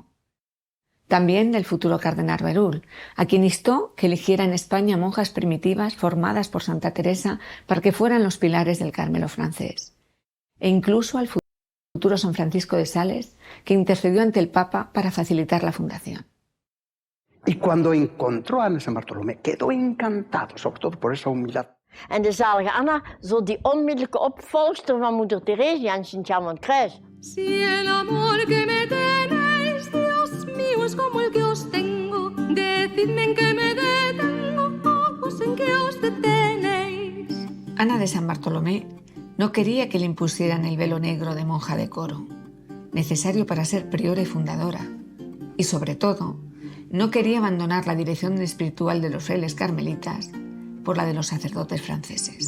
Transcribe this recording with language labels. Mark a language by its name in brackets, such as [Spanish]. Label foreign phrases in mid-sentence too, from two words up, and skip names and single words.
[Spanish] También del futuro cardenal Berulle, a quien instó que eligiera en España monjas primitivas formadas por Santa Teresa para que fueran los pilares del Carmelo francés. E incluso al futuro San Francisco de Sales, que intercedió ante el Papa para facilitar la fundación. Y cuando encontró a Ana San Bartolomé, quedó encantado, sobre todo por esa humildad. [Dutch] En de zalige Anna, zo die onmiddellijke opvolgster van moeder Theresia en Sint-Jan van het Kruis. [Spanish] Si el amor que me tenéis, Dios mío, es como el que os tengo, decidme en qué me detengo, ojos en que os detenéis. Ana de San Bartolomé no quería que le impusieran el velo negro de monja de coro, necesario para ser priora y fundadora, y sobre todo, no quería abandonar la dirección espiritual de los frailes carmelitas por la de los sacerdotes franceses.